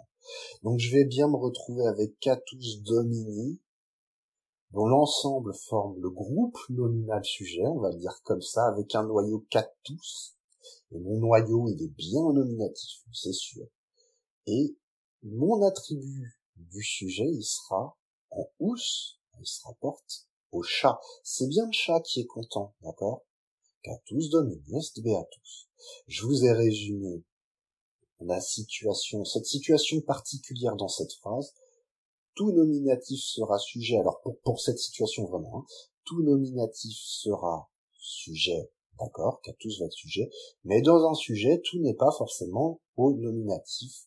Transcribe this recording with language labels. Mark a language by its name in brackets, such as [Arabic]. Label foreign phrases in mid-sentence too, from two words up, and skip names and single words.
[French] Donc je vais bien me retrouver avec [Latin] catus domini, [French] dont l'ensemble forme le groupe nominal sujet, on va le dire comme ça, avec un noyau catus. Et mon noyau, il est bien nominatif, c'est sûr. Et mon attribut du sujet, il sera en ous, il se rapporte au chat. C'est bien le chat qui est content, d'accord? [Latin] Catus domini est beatus. [French] Je vous ai résumé la situation, cette situation particulière dans cette phrase. Tout nominatif sera sujet, alors pour cette situation vraiment, tout nominatif sera sujet d'accord, Catus va être sujet, mais dans un sujet, tout n'est pas forcément au nominatif.